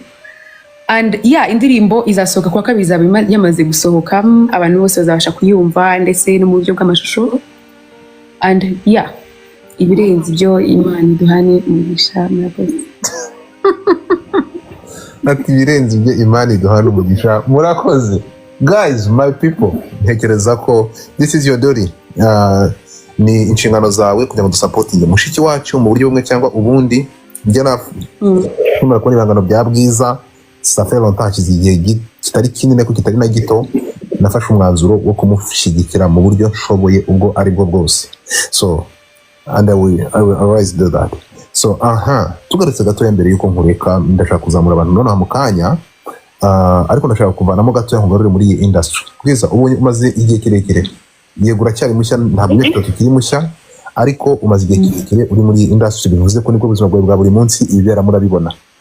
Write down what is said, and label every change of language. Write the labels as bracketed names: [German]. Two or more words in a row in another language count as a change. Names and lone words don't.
[Kinyarwanda] And indirimbo izasohoka kwa kabiri, izaba yamaze gusohoka, abantu bose bazabasha kuyumva ndetse no mu buryo bw'amashusho. And ibirenze ibyo Imana iduhane umugisha, murakoze. Ati ibirenze ibyo Imana iduhane umugisha, murakoze. [English] Guys, my people, [Kinyarwanda] ntekereza ko [English] this is your duty. [Kinyarwanda] Ni inshingano zawe kugira ngo dusapotinge mushiki wacu mu buryo bumwe cyangwa ubundi. Njye nkimara kubona ibihangano bya Bwiza [French] ça fait longtemps [Kinyarwanda] kizi igihe kitari kinini ko kitari na gito nafashe umwanzuro wo kumushyigikira mu buryo nshoboye ubwo ari bwo bwose [English] so and I will always do that so [Kinyarwanda] tugarutse gatoya mbere yuko nkureka ndashaka kuzamura abantu noneho mu kanya ariko ndashaka kuvanamo gatoya nkugarure muri iyi industry Bwiza ubu umaze igihe kirekire yego uracyari mushya ntabwo nitwe tukiri mushya ariko umaze igihe kirekire uri muri iyi industry bivuze ko nibwo buzima bwawe bwa buri munsi ibibera murabibona